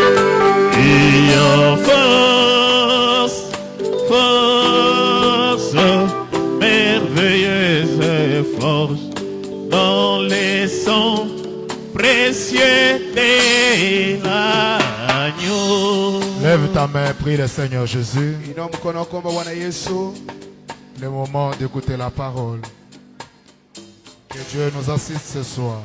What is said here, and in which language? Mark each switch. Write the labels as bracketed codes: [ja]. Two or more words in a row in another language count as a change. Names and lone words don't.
[fr] Il y a force, force, merveilleuse force dans les sangs précieux de l'agneau. Lève ta main, prie le Seigneur Jésus. [sw] Inua mkono kwamba Bwana Yesu, [fr] Le moment d'écouter la parole. Que Dieu nous assiste ce soir.